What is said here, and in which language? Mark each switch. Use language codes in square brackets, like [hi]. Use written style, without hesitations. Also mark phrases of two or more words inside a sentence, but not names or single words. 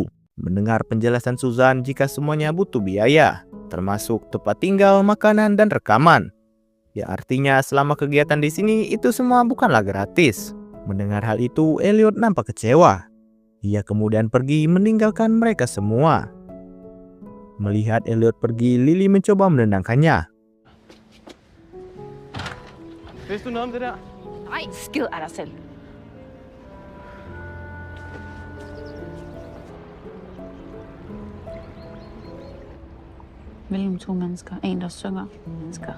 [id] Mendengar penjelasan Susan jika semuanya butuh biaya, termasuk tempat tinggal, makanan, dan rekaman. Ya artinya selama kegiatan di sini itu semua bukanlah gratis. Mendengar hal itu, Elliot nampak kecewa. Ia kemudian pergi meninggalkan mereka semua. Melihat Elliot pergi, Lily mencoba menenangkannya. [da] Vidste du noget om det der? Nej, skid af dig selv. Mellem to mennesker. En, der synger. Mennesker.